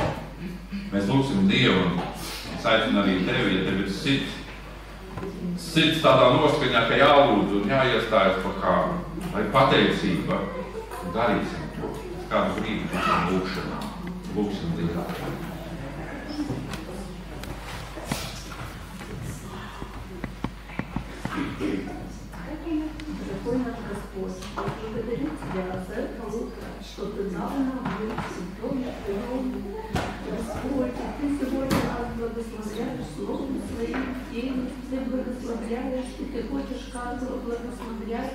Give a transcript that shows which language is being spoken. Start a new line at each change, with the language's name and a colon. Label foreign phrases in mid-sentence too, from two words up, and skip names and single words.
Latvian: Mēs lūksim Dievu un es aicinu arī tevi, ja tev ir sirds tādā noskaņā, ka jālūdz un jāiestājas par kādu, vai pateicība, darīsim to. Kādu brīdi būsim lūkšanā. Lūksim Dievu.
Russian: Дорогой наш Господь, я благодарю Тебя за это утро, что Ты дал нам быть в доме Твоем. Господь, Ты сегодня нас благословляешь Словом Своим, Ты благословляешь, и Ты хочешь каждого благословлять.